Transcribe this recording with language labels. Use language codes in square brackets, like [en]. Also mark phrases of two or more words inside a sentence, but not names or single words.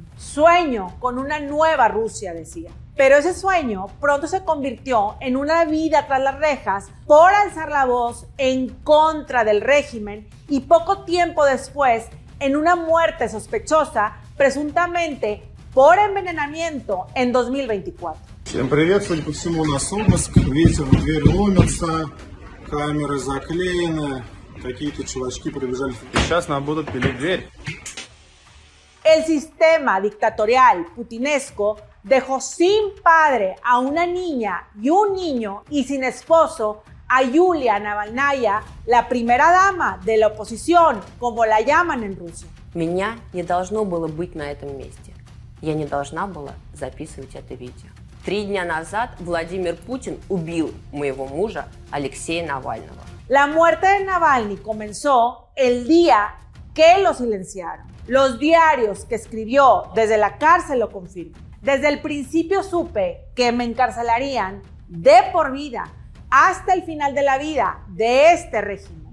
[es] Sueño con una nueva Rusia, decía. Pero ese sueño pronto se convirtió en una vida tras las rejas por alzar la voz en contra del régimen y poco tiempo después en una muerte sospechosa, presuntamente por envenenamiento en 2024. [ru] Всем привет, судя по всему, у нас обыск, ветер в дверь ломится, камеры заклеены, какие-то чувачки прибежали. Сейчас нам будут пилить дверь. [es] El sistema dictatorial putinesco dejó sin padre a una niña y un niño y sin esposo a Yulia Navalnaya, la primera dama de la oposición, como la llaman en Rusia. [ru] Меня не должно было быть на этом месте. Я не должна была записывать это видео. 3 дня назад Владимир Путин убил моего мужа Алексея Навального. [es] La muerte de Navalny comenzó el día que lo silenciaron. Los diarios que escribió desde la cárcel lo confirman. Desde el principio supe que me encarcelarían de por vida hasta el final de la vida de este régimen.